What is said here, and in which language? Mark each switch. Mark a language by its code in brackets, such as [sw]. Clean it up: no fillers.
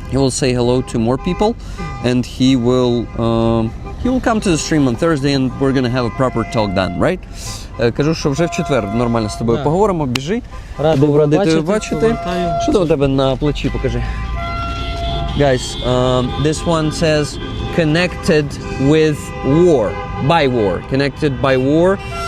[en] he will say hello to more people, and he will come to the stream on Thursday, and we're gonna have a proper talk then, right? [uk] Кажу, що вже в четвер нормально з тобою поговоримо, біжи. Був радий тебе бачити. повертаю. Що там у тебе на плечі, покажи. [en] Guys, this one says connected with war, by war, connected by war.